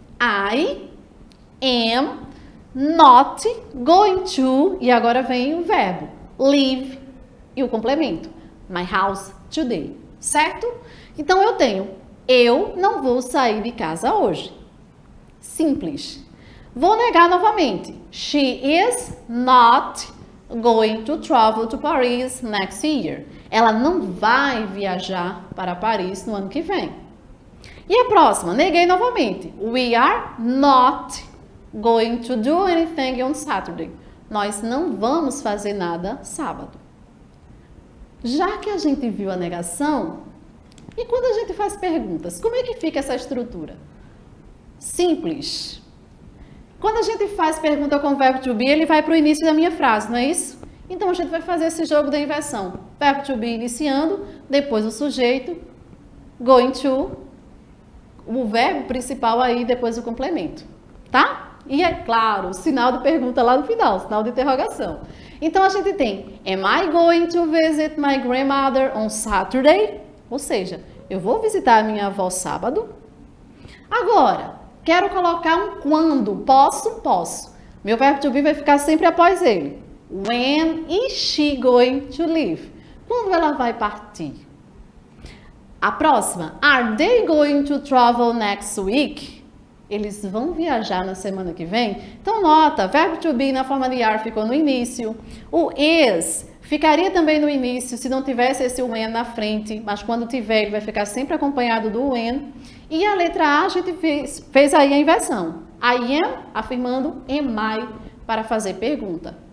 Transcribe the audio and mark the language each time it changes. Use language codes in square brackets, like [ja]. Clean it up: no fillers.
[en] I am not going to, [pt] e agora vem o verbo, leave e o complemento. [en] My house today. Certo? [pt] Então, eu tenho, eu não vou sair de casa hoje. Simples. Vou negar novamente. [en] She is not going to travel to Paris next year. [pt] Ela não vai viajar para Paris no ano que vem. E a próxima, neguei novamente. [en] We are not going to do anything on Saturday. [pt] Nós não vamos fazer nada sábado. Já que a gente viu a negação, e quando a gente faz perguntas, como é que fica essa estrutura? Simples. Quando a gente faz pergunta com o verbo to be, ele vai para o início da minha frase, não é isso? Então, a gente vai fazer esse jogo da inversão. Verbo to be iniciando, depois o sujeito, going to, o verbo principal aí, depois o complemento, tá? E é claro, o sinal de pergunta lá no final, sinal de interrogação. Então, a gente tem, [en] am I going to visit my grandmother on Saturday? [pt] Ou seja, eu vou visitar a minha avó sábado. Agora, quero colocar um quando. Posso? Posso. Meu verbo to be vai ficar sempre após ele. [en] When is she going to leave? [pt] Quando ela vai partir? A próxima. [en] Are they going to travel next week? [pt] Eles vão viajar na semana que vem? Então, nota, verbo to be na forma de are ficou no início. O is ficaria também no início se não tivesse esse when na frente, mas quando tiver ele vai ficar sempre acompanhado do when. E a letra A a gente fez aí a inversão. I am afirmando am I para fazer pergunta.